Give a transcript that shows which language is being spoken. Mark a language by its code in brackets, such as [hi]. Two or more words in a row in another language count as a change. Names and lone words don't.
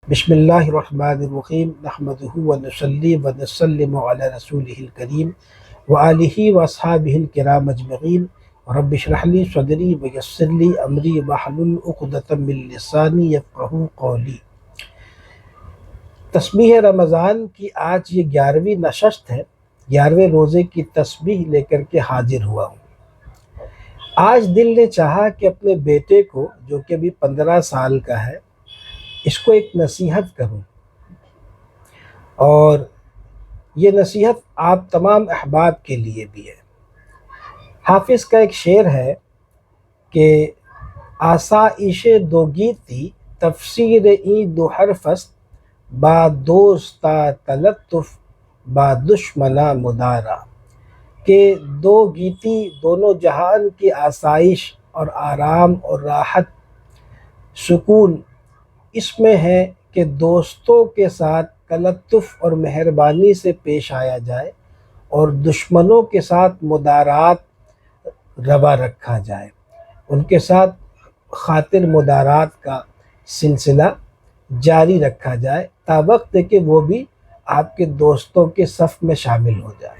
[ar] بسم اللہ الرحمن الرحیم نحمدہ ونصلی ونسلم علی رسولہ الکریم وآلہ واصحابہ الکرام اجمعین رب اشرح لی صدری ویسر لی امری واحلل عقدۃ من لسانی یفقہوا قولی۔ [ur] تسبیح رمضان کی آج یہ 11ویں نشست ہے، 11ویں روزے کی تسبیح لے کر کے حاضر ہوا ہوں۔ آج دل نے چاہا کہ اپنے بیٹے کو جو کہ ابھی 15 سال کا ہے اس کو ایک نصیحت کروں، اور یہ نصیحت آپ تمام احباب کے لیے بھی ہے۔ حافظ کا ایک شعر ہے کہ [fa] آسائش دو گیتی تفسیر این دو حرف است، با دوستا تلطف با دشمنا مدارا، [ur] کہ [fa] دو گیتی [ur] دونوں جہان کی آسائش اور آرام اور راحت سکون اس میں ہے کہ دوستوں کے ساتھ تلطف اور مہربانی سے پیش آیا جائے اور دشمنوں کے ساتھ مدارات روا رکھا جائے، ان کے ساتھ خاطر مدارات کا سلسلہ جاری رکھا جائے تا وقت کہ وہ بھی آپ کے دوستوں کے صف میں شامل ہو جائے۔